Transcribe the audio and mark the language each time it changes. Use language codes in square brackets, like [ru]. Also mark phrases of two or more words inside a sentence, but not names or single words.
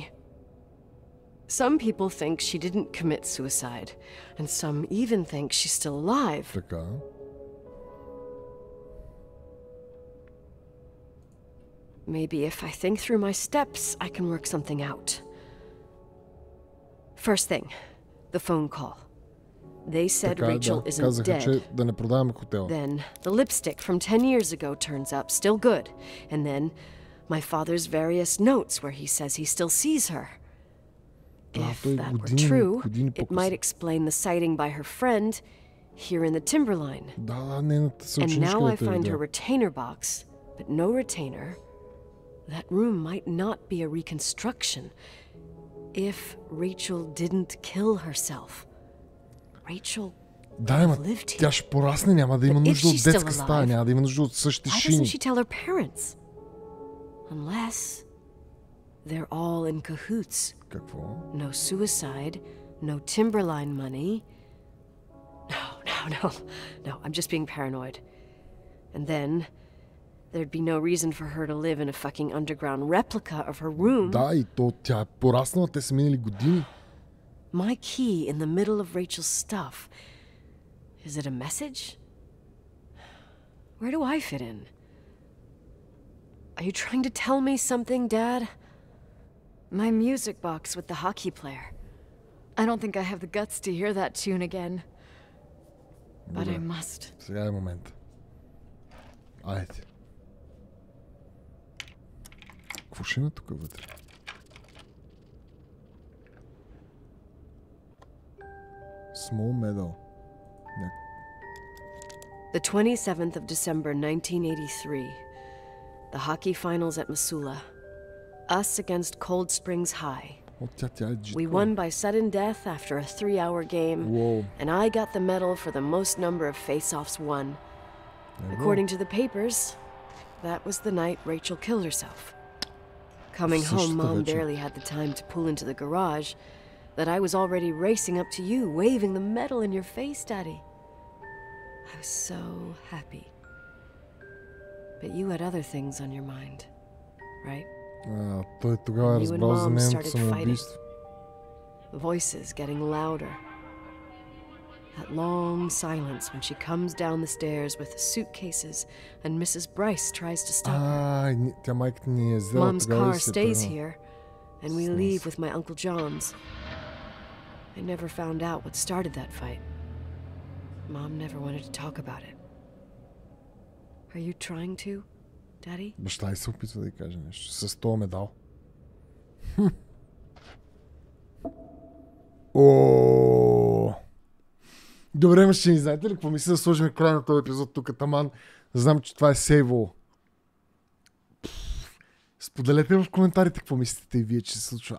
[en] Some people think she didn't commit suicide, and some even think she's still alive. [bg] Така. [en] Maybe if I think through my steps, I can work something out. First thing, the phone call. They said [bg] Така, [en] Rachel [bg] да. [en] isn't [bg] Казаха, [en] dead. [bg] че да не продаваме хотела. [en] Then the lipstick from 10 years ago turns up, still good. And then my father's various notes where he says he still sees her. If [bg] той [en] that were [bg] години [en] true, it [bg] по-късно. [en] might explain the sighting by her friend here in the Timberline. [bg] Да, нейната [en] And [bg] съученичка [en] now I [bg] дето е [en] find her [bg] видяла. [en] retainer box, but no retainer. That room might not be a reconstruction. If Rachel didn't kill herself. Rachel [bg] Да, ама [en] lived here. [bg] тя ще порасне, няма да има [en] But if [bg] нужда от [en] she's still [bg] детска стая, [en] alive, [bg] няма да има нужда от същите [en] Why doesn't [bg] шини. [en] she tell her parents? Unless they're all in cahoots. [bg] Какво? [en] No suicide, no Timberline money. No, I'm just being paranoid. And then there'd be no reason for her to live in a fucking underground replica of her room. [bg] Да, и то тя е пораснала, те са минали години. [en] My key in the middle of Rachel's stuff. Is it a message? Where do I fit in? Are you trying to tell me something, Dad? My music box with the hockey player. I don't think I have the guts to hear that tune again. But I must. [bg] Сега е момент. Айде. Какво ще има тук вътре? [en] Small medal. The 27th of December, 1983. The hockey finals at Missoula. Us against Cold Springs High. [bg] О, тя е [en] We won by sudden death after a 3-hour game, Whoa. and I got the medal for the most number of face-offs won. According to the papers, that was the night Rachel killed herself. Coming home, Mom barely had the time to pull into the garage that I was already racing up to you, waving the medal in your face, Daddy. I was so happy. But you had other things on your mind, right? [bg] Той тогава е [en] You and [bg] разбрал за [en] Mom [bg] нейното [en] started [bg] самоубийство. [en] Voices getting louder. That long silence when she comes down the stairs with the suitcases and Mrs. Bryce tries to stop her. [bg] Тя майката ни е взела [en] Mom's [bg] тогава [en] car [bg] и се [en] stays [bg] тръгна. [en] here, and we leave with my Uncle John's. I never found out what started that fight. Mom never wanted to talk about it. Are you trying to, Daddy? [bg] Баща й се опитва да й каже нещо. С този медал. О! Добре, мъжчини, знаете ли какво мисля да сложим край на този епизод тук, таман? Знам, че това е сейвало. Споделете в коментарите какво мислите и вие, че се случва.